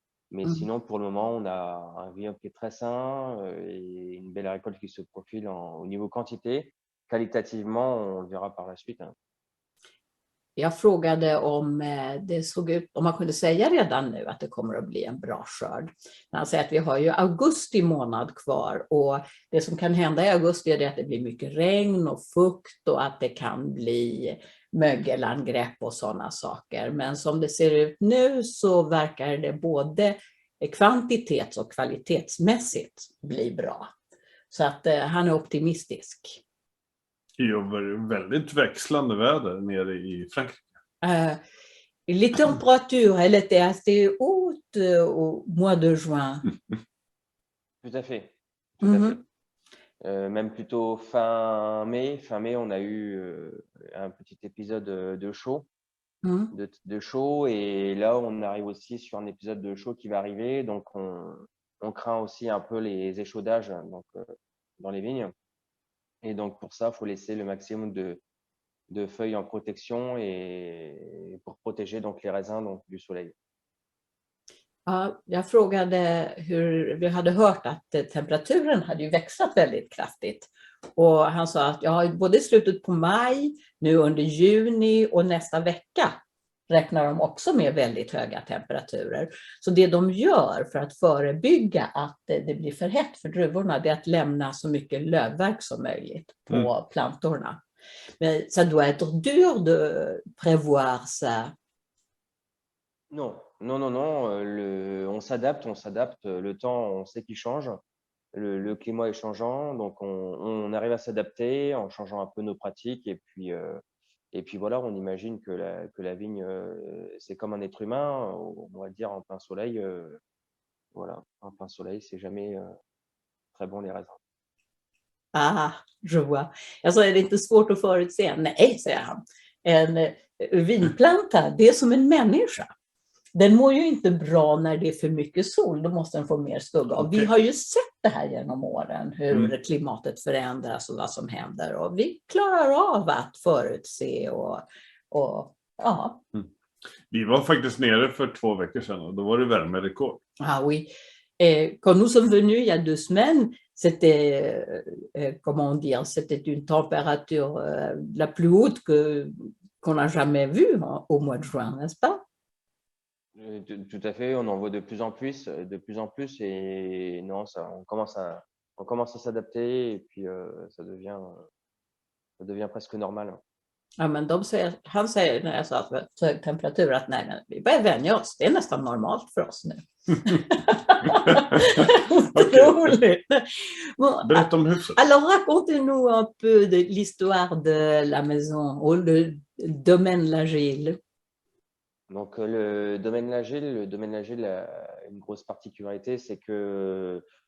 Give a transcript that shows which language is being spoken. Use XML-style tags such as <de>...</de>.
<fr>Mais sinon, pour le moment, on a un vignoble qui est très sain et une belle récolte qui se profile au niveau quantité. Qualitativement, on le verra par la suite.</fr> <sv>Jag frågade om det såg ut, om man kunde säga redan nu att det kommer att bli en bra skörd. Han säger att vi har ju augusti månad kvar och det som kan hända i augusti är det att det blir mycket regn och fukt och att det kan bli mögelangrepp och sådana saker. Men som det ser ut nu så verkar det både kvantitets- och kvalitetsmässigt bli bra. Så att han är optimistisk. Väldigt växlande väder nere i Frankrike.</sv> <fr>Les températures, elles étaient assez hautes au mois de juin. Tout à fait. Tout à fait. Même plutôt fin mai. Fin mai, on a eu un petit épisode de chaud. De chaud. Et là, on arrive aussi sur un épisode de chaud qui va arriver. Donc, on craint aussi un peu les échaudages donc, dans les vignes. Et donc, pour ça, il faut laisser le maximum de feuilles en protection et pour protéger donc, les raisins donc, du soleil.</fr> <sv>Ja, jag frågade hur vi hade hört att temperaturen hade ju växlat väldigt kraftigt. Och han sa att ja, både i slutet på maj, nu under juni och nästa vecka räknar de också med väldigt höga temperaturer. Så det de gör för att förebygga att det blir för hett för druvorna, det är att lämna så mycket lövverk som möjligt på plantorna.</sv> <fr>Mais ça doit être dur de prévoir ça. Non. On s'adapte. Le temps, on sait qu'il change. Le climat est changeant, donc on arrive à s'adapter en changeant un peu nos pratiques. Et puis voilà, on imagine que la vigne, c'est comme un être humain, on va dire en plein soleil. Voilà, en plein soleil, c'est jamais très bon les raisins. Ah, je vois.</fr> <sv>Alltså är det inte svårt att förutse? Nej, säger han. En vinplanta, det är som en människa. Den mår ju inte bra när det är för mycket sol, då måste den få mer skugga. Och vi har ju sett det här genom åren, hur klimatet förändras och vad som händer. Och vi klarar av att förutse och ja. Vi var faktiskt nere för 2 veckor sedan och då var det värmerekord.</sv> <fr>Ah oui. Quand nous sommes venus il y a 2 semaines, c'était, comment dire, c'était une température la plus haute qu'on n'a jamais vue au mois de juin, n'est-ce pas? Tout à fait, on en voit de plus en plus et non, on commence à s'adapter et puis ça devient presque normal.</fr> <sv>Ja, men han säger när jag sa att det var hög temperatur att nej, men vi börjar vänja oss. Det är nästan normalt för oss nu. Otroligt. Berätta om huset.</sv> <fr>Alors racontez-nous un peu de l'histoire de la maison ou le domaine Lagille. Donc le domaine Lagille a une grosse particularité, c'est que</fr>